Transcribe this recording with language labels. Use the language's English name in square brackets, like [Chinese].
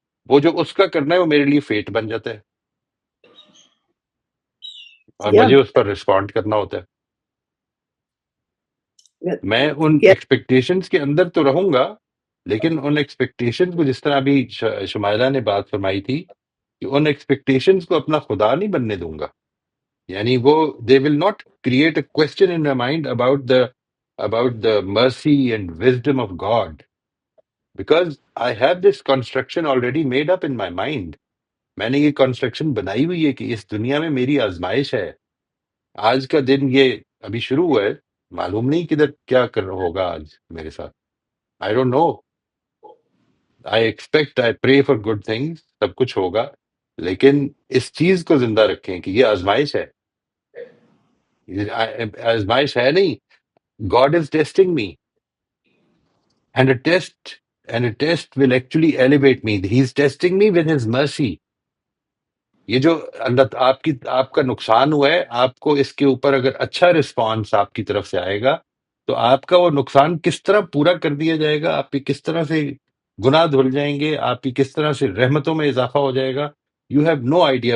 [Urdu] وہ جو اس کا کرنا ہے وہ میرے لیے فیٹ بن جاتا ہے، اور [English] Yeah. [Urdu] مجھے اس پر رسپونڈ کرنا ہوتا ہے. میں ان [English] Yeah. [Urdu] ایکسپیکٹیشنز کے اندر تو رہوں گا، لیکن ان ایکسپیکٹیشن کو، جس طرح ابھی شمائلہ نے بات فرمائی تھی کہ ان ایکسپیکٹیشنز کو اپنا خدا نہیں بننے دوں گا. یعنی وہ [English] they will not create a question in my mind about the mercy and wisdom of God, because I have this construction already made up in my mind. [Urdu] میں نے یہ کنسٹرکشن بنائی ہوئی ہے کہ اس دنیا میں میری آزمائش ہے. آج کا دن یہ ابھی شروع ہوا ہے، معلوم نہیں کدھر کیا ہوگا آج میرے ساتھ. [English] I don't know. I expect, I pray for good things، [Urdu] سب کچھ ہوگا، لیکن اس چیز کو زندہ رکھیں کہ یہ آزمائش ہے. آزمائش ہے نہیں. [English] God is testing me, and a test will actually elevate me. He's testing me with his mercy. [Urdu] یہ جو اللہ آپ کا نقصان ہوا ہے، آپ کو اس کے اوپر اگر اچھا رسپانس آپ کی طرف سے آئے گا تو آپ کا وہ نقصان کس طرح پورا کر دیا جائے گا، آپ کی کس طرح سے گناہ دھل جائیں گے، آپ کی کس طرح سے رحمتوں میں اضافہ ہو جائے گا. [English] You have no idea.